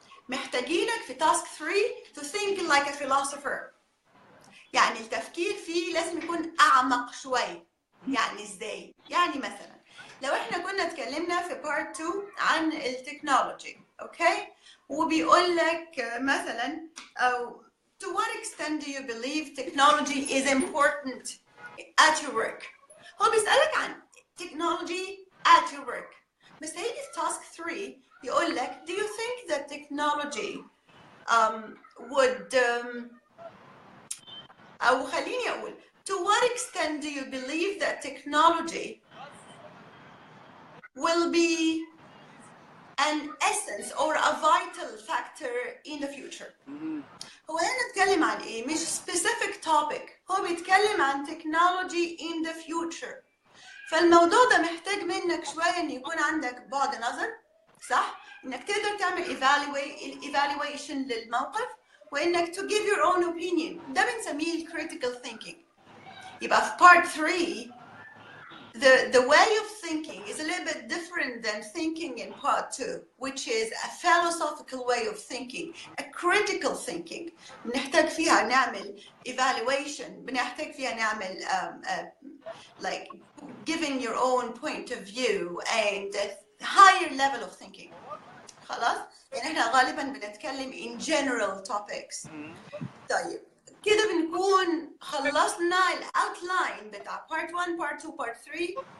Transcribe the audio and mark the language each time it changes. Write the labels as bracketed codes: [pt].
[ar] محتاجينك في [en] task 3 to think like a philosopher. [ar] يعني التفكير فيه لازم يكون اعمق شوي. يعني ازاي؟ يعني مثلا لو احنا كنا اتكلمنا في part 2 عن التكنولوجي، اوكي؟ وبيقول لك مثلا [en] to what extent do you believe technology is important at your work؟ [ar] هو بيسألك عن [en] technology at your work. [ar] بس هيجي في [en] task 3 [ar] يقول لك [en] do you think that technology would [ar] أو خليني أقول [en] to what extent do you believe that technology will be an essence or a vital factor in the future. [ar] هو هنا نتكلم عن ايه؟ مش [en] specific topic، [ar] هو بيتكلم عن [en] technology in the future. [ar] فالموضوع ده محتاج منك شوية ان يكون عندك بعد نظر، صح؟ انك تقدر تعمل evaluation للموقف، وانك [en] to give your own opinion. [ar] ده بنسميه [en] critical thinking. [ar] يبقى في [en] part 3 the way of thinking is a little bit different than thinking in part 2, which is a philosophical way of thinking, a critical thinking. [ar] بنحتاج فيها نعمل [en] evaluation، بنحتاج فيها نعمل like giving your own point of view and a higher level of thinking. [ar] خلاص؟ يعني احنا غالبا بنتكلم [en] in general topics. [ar] طيب كده بنكون خلصنا الاوتلاين بتاع part 1 part 2 part 3.